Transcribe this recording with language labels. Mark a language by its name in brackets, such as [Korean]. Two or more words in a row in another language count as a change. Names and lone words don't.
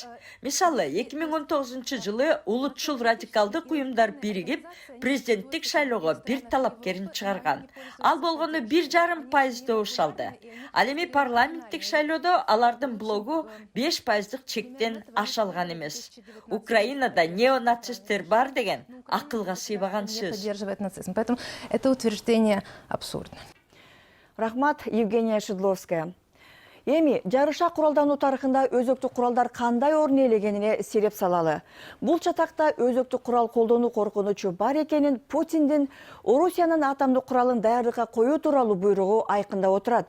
[Kyrgyz] Мисалы, 2019 жылы улутчул радикалдык уюмдар биригип, президенттик шайлоого бир талапкерин чыгарган. Ал болгону 1,5% добуш алды. Ал эми парламенттик шайлоодо алардын блогу 5%дык чектен аша алган эмес. Украинада неонацисттер бар деген акылга сыйбаган сөз. [Russian] Поддерживает нацизм. Поэтому это утверждение абсурдно. [Kyrgyz] Рахмат, Евгения Шедловская. Эми жарыша куралдануу тарыхында өзөктүк куралдар кандай орун ээлегенине сереп салалы. Бул чатакта өзөктүк курал колдонуу коркунучу бар экенин Путиндин Орусиянын атомдук куралын даярдыкка коюу тууралуу буйругу айкындап отурат.